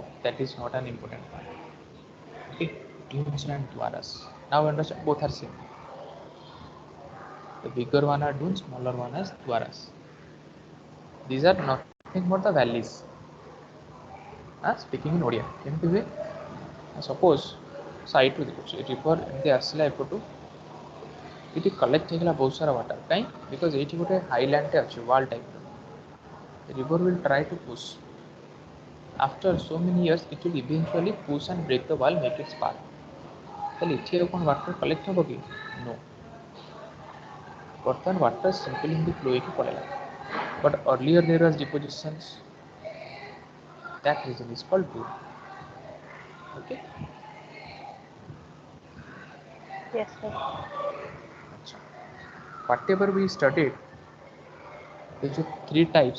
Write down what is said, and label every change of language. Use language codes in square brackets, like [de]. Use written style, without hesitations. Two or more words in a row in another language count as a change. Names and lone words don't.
[en] That is not an important part. Okay, dunes and dwaras. Now understand both are same. The bigger one are dunes, smaller one is dwaras. These are nothing but the valleys. Speaking in Odia, [or] କେମିତି ହୁଏ? Suppose ସାଇଟ୍ରୁ ଦେଖୁଛି ରିଭର ଏମିତି ଆସିଲା ଏପଟୁ ଏଠି କଲେକ୍ଟ ହେଇଗଲା ବହୁତ ସାରା ୱାଟର କାଇଁ ବିକଜ ଏଇଠି ଗୋଟେ ହାଇଲ୍ୟାଣ୍ଡଟେ ଅଛି [en] wall typer river will try to push. After so many years, it will eventually push and break the wall, make its path. [or] তাহলে এଠି ଆଉ କ'ଣ [en] water collect [or] ହେବ କି? No. ବର୍ତ୍ତମାନ [en] water simply [or] ଏମିତି flow ହେଇକି ପଳେଇଲା. [en] But earlier there was depositions. That reason is called dune. Okay. Yes, sir. अच्छा. Whatever we studied, there are three types.